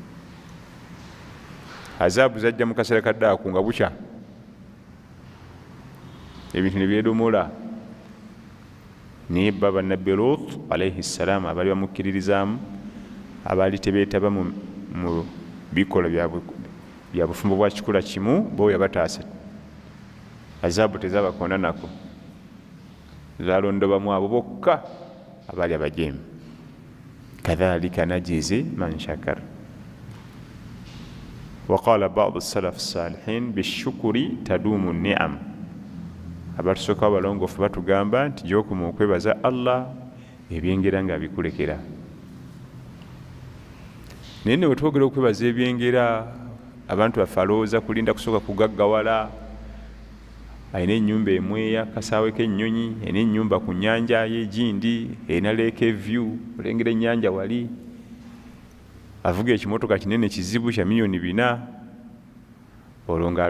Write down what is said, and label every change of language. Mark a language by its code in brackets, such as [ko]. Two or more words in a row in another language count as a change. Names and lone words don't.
[lg] Azaabu zajja mu kaseera ka ddaako nga bukya ebintu ne byedomola naye bba bannabbi Lut [ar] عليه السلام [lg] abaali bamukkiririzaamu abaali tebeetaba mu bikola bya bufumbo bwa kikula kimu bo yabataasa azaabu tezabakonda nako zalondobamu abo bokka abaali abajeemu [ar] كذلك نجزي من شكر. وقال بعض السلف الصالحين بالشكر تدوم النعم. [lg] Abatusooka abalongoofu batugamba nti gy'okuma okwebaza Allah ebyengera nga bikulekera. Naye ne bwe twogera okwebaza ebyengera abantu baffe alowooza kulinda kusooka kugaggawala alina ennyumba emweya kasaawe k'ennyonyi alina ennyumba ku nnyanja y'egindi erina [en] lake view [lg] olengera ennyanja wali avuga ekimotoka kinene kizibu kya milioni 4 olwo nga